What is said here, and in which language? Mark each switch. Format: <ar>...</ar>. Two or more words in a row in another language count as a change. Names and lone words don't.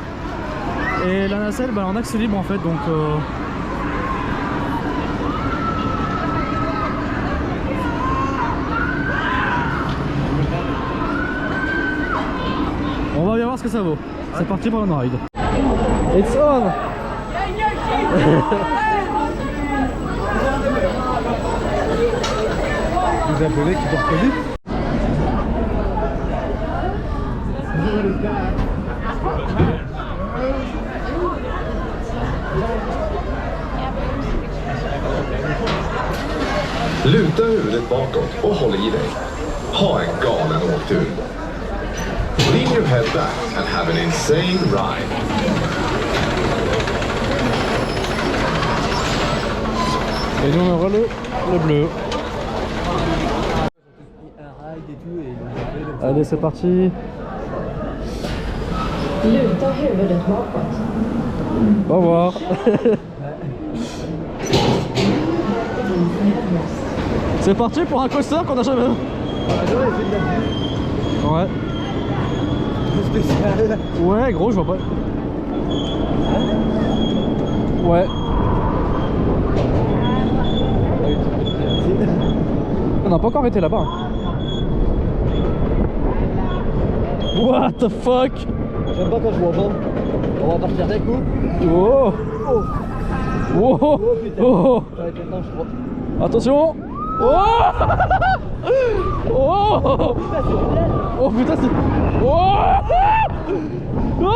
<fr>Et la nacelle, bah, en axe libre en fait, donc on va bien voir ce que ça vaut. C'est parti pour une ride.</fr> <en>It's on.</en> <fr>Vous appelez qui t'ont reconnu?</fr> <sv>Luta huvudet bakåt och håll i dig. Ha en galen åktur.</sv> <en>Lean your head back and have an insane ride.</en> <fr>Et nous on aura le bleu. Un ride et tout et Allez, c'est parti.</fr> <sv>Luta huvudet bakåt.</sv> <fr>Au revoir. C'est parti pour un coaster qu'on a jamais vu. Ouais. spécial. Ouais, gros, je vois pas. Ouais. On n'a pas encore été là-bas.</fr> <en>What the fuck?</en> <fr>J'aime pas quand je vois pas. On va partir d'un coup. Oh. Oh. Oh, oh, putain. oh. Ça va être maintenant, je crois. Attention. Oh. Oh. Oh putain c'est... Oh. Oh.</fr>